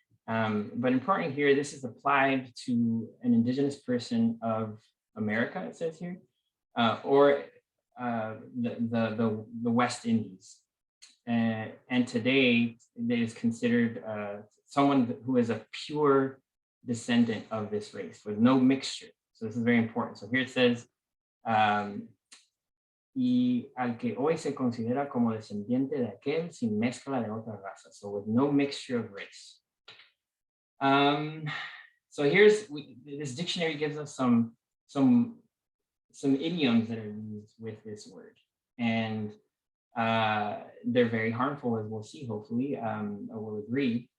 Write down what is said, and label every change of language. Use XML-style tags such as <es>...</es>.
<en>But important here, this is applied to an indigenous person of America, it says here, or the West Indies. And today it is considered someone who is a pure descendant of this race with no mixture. So this is very important. So here it says,</en> <es>y al que hoy se considera como descendiente de aquel sin mezcla de otra raza.</es> <en>So with no mixture of race. So this dictionary gives us some idioms that are used with this word, and they're very harmful, as we'll see, hopefully, or we'll agree.</en>